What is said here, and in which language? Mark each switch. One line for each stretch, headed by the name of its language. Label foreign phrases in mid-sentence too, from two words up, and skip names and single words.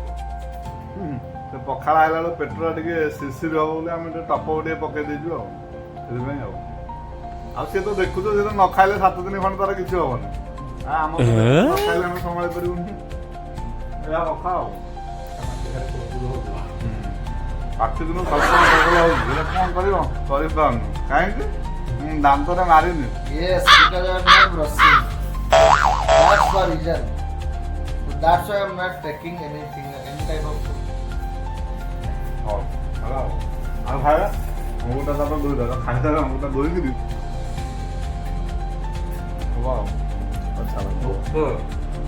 Odia: ସେ ପଖାଳ ଆଇଲା ବେଳକୁ ପେଟଟା ଟିକେ ଶିରଶିର ହବ ବୋଲି ଆମେ ଟିକେ ଟପ ଟିକେ ପକେଇ ଦେଇଛୁ ଆଉ ସେଥିପାଇଁ ଆଉ ସିଏ ତ ଦେଖୁଛ ସେ ତ ନ ଖାଇଲେ 7 ଦିନ ଖଣ୍ଡେ ତାର କିଛି ହବନି। ଆମ ନ ଖାଇଲେ ଆମେ ସମ୍ଭାଳି ପାରିବୁନି, ଏହା କଥା ଆଉ। ଆଖି ଦିନ ସ୍ୱଳ୍ପ ହଉଛି ହେଲେ କଣ କରିବ, କରିପାରୁନି କାହିଁକି ଦାନ୍ତରେ ମାରିନି।
English: yes because I am not brushing, that's the reason, that's why I am not taking anything, any type of food.
Odia: ହଉ ହେଲା ଆଉ ଖାଇବା ଅଙ୍ଗୁରଟା ତାପରେ ଧୋଇଦେବା, ଖାଇଦେବା ଅଙ୍ଗୁରଟା ଧୋଇକିରି ହବ ଆଉ। ଆଚ୍ଛା